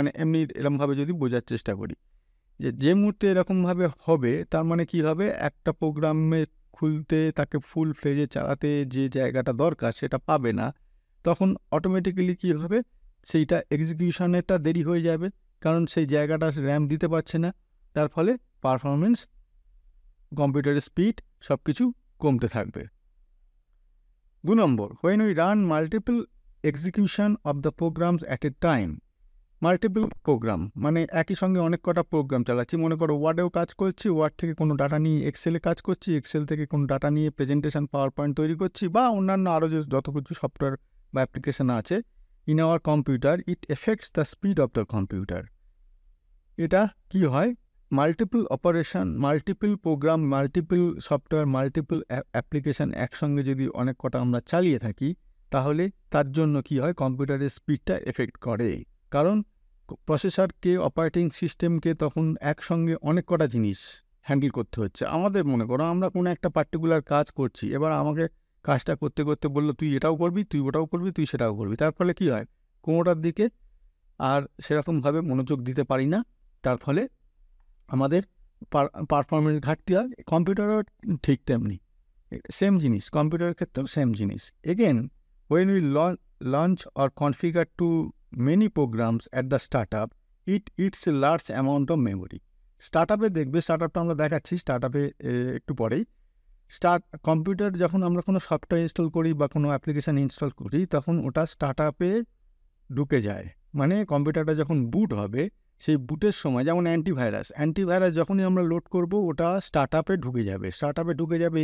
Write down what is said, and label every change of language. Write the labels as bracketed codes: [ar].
[bn] এমনি এরকমভাবে যদি বোঝার চেষ্টা করি, যে মুহূর্তে এরকমভাবে হবে, তার মানে কি হবে, একটা প্রোগ্রামে খুলতে তাকে ফুল ফ্লেজে চালাতে যে জায়গাটা দরকার সেটা পাবে না, তখন অটোমেটিক্যালি কি হবে, সেইটা এক্সিকিউশনেরটা দেরি হয়ে যাবে, কারণ সেই জায়গাটা র্যাম দিতে পারছে না। তার ফলে পারফরমেন্স, কম্পিউটারের স্পিড সব কিছু কমতে থাকবে। [en] 2 নম্বর, when we run multiple execution of the programs at a time, [bn] multiple programme একই সঙ্গে অনেক কটা প্রোগ্রাম চালাচ্ছি। মনে করো ওয়ার্ডেও কাজ করছি, ওয়ার্ড থেকে কোনো ডাটা নিয়ে এক্সেলে কাজ করছি, এক্সেল থেকে কোনো ডাটা নিয়ে প্রেজেন্টেশন পাওয়ার পয়েন্ট তৈরি করছি, বা অন্যান্য আরও যত কিছু সফটওয়্যার বা অ্যাপ্লিকেশান আছে [en] In our computer, it effects the speed of the computer. [bn] এটা কি হয়, multiple operation, multiple programme, multiple software, multiple application একসঙ্গে যদি অনেক কটা আমরা চালিয়ে থাকি, তাহলে তার জন্য কি হয়, কম্পিউটারের স্পিডটা এফেক্ট করে। কারণ প্রসেসরকে, অপারেটিং সিস্টেমকে তখন একসঙ্গে অনেক কটা জিনিস হ্যান্ডেল করতে হচ্ছে। আমাদের মনে করো আমরা কোনো একটা পার্টিকুলার কাজ করছি, এবার আমাকে কাজটা করতে বললো তুই এটাও করবি, তুই ওটাও করবি, তুই সেটাও করবি। তার ফলে কি হয়, কোনোটার দিকে আর সেরকমভাবে মনোযোগ দিতে পারি না, তার ফলে আমাদের পারফরমেন্স ঘাটতি হয়। কম্পিউটারও ঠিক তেমনি সেম জিনিস, কম্পিউটারের ক্ষেত্রেও সেম জিনিস। [en] Again, when we launch or configure too many programs at the startup, it eats a large amount of memory. [bn] স্টার্টআপে দেখবে, স্টার্টআপটা আমরা দেখাচ্ছি স্টার্টআপে একটু পরেই। কম্পিউটার যখন আমরা কোনো সফটওয়্যার ইনস্টল করি বা কোনো অ্যাপ্লিকেশান ইনস্টল করি, তখন ওটা স্টার্টআপে ঢুকে যায়। কম্পিউটারটা যখন বুট হবে, সেই বুটের সময়, যেমন অ্যান্টিভাইরাস যখনই আমরা লোড করব, ওটা স্টার্টআপে ঢুকে যাবে।